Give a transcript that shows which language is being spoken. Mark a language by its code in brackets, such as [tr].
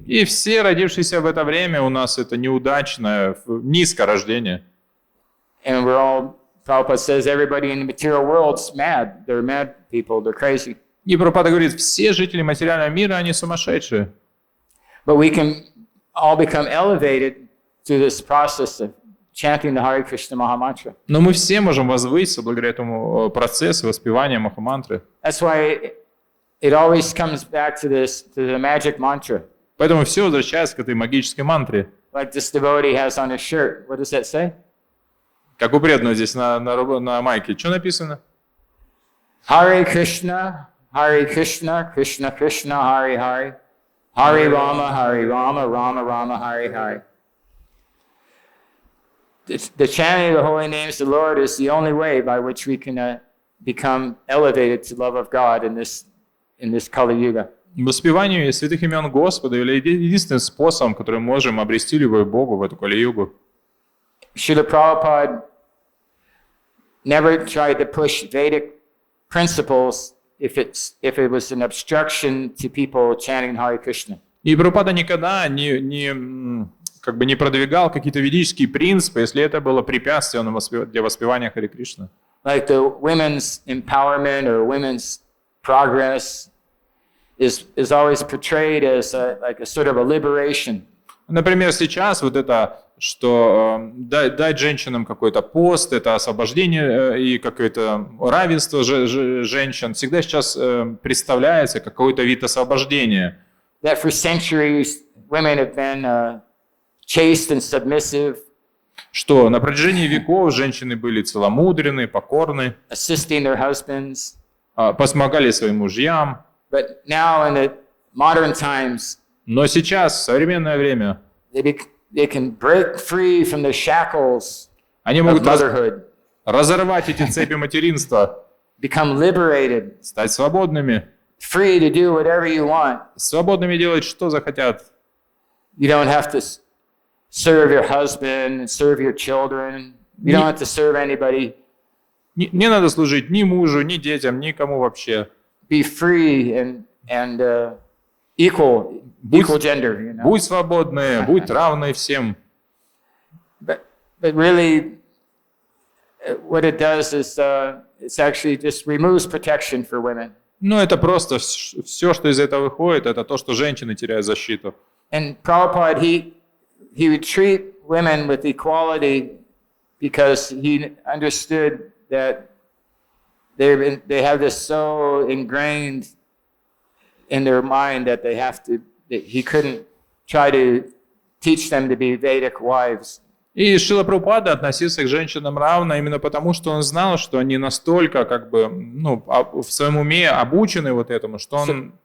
[ru] И все родившиеся в это время у нас это неудачное, низкое рождение. [en] And we're all, Prabhupada says, everybody in the material world's mad. They're mad people, they're crazy. [ru] И Прабхупада говорит, все жители материального мира, они сумасшедшие. [en] But we can all become elevated through this process of chanting the Hare Krishna Mahamantra. [ru] Но мы все можем возвыситься благодаря этому процессу воспевания Махамантры. [en] That's why it always comes back to the magic mantra. [ru] Поэтому все возвращается к этой магической мантре. [en] Like this devotee has on his shirt. What does that say? [ru] Как у преданного здесь на майке. Что написано? [sa] Hare Krishna, Krishna Krishna, Hare Hare. Hare Rama, Rama Rama, Hare Hare. [en] The chanting of the holy names of the Lord is the only way by which we can become elevated to love of God in this Kali Yuga. [ru] Воспевание святых имен Господа является единственным способом, которым мы можем обрести любовь к Богу в эту Кали-югу. [en] Srila Prabhupada never tried to push Vedic principles if it was an obstruction to people chanting Hare Krishna. [ru] И Прабхупада никогда не продвигал какие-то ведические принципы, если это было препятствием для воспевания Харе Кришны. [en] Like the women's empowerment or women's progress is always portrayed as like a sort of a liberation. [ru] Например, сейчас вот это, что дать женщинам какой-то пост, это освобождение и какое-то равенство женщин, всегда сейчас представляется как какой-то вид освобождения. [en] That for centuries women have been chaste and submissive. [ru] Что на протяжении веков женщины были целомудренны, покорны, [en] assisting their husbands. [ru] помогали своим мужьям. [en] But now in the modern times, [ru] но сейчас, в современное время, [en] they can break free from the shackles [ru] они могут [en] of motherhood. [ru] Разорвать эти цепи материнства, [en] become liberated, [ru] стать свободными, [en] free to do whatever you want. [ru] Свободными делать, что захотят. [en] You don't have to serve your husband, serve your children. You don't have to serve anybody. [ru] Не надо служить ни мужу, ни детям, никому вообще. [en] Be free and equal gender. You know? [ru] Будь свободны, будь равны всем. [en] But really, what it does is it's actually just removes protection for women. [ru] Но это просто все, что из этого выходит, это то, что женщины теряют защиту. [en] And Prabhupada, he would treat women with equality because he understood that they have this so ingrained in their mind that that he couldn't try to teach them to be Vedic wives. [ru] И Шрила Прабхупада относился к женщинам равно именно потому, что он знал, что они настолько в своем уме обучены вот этому, что он...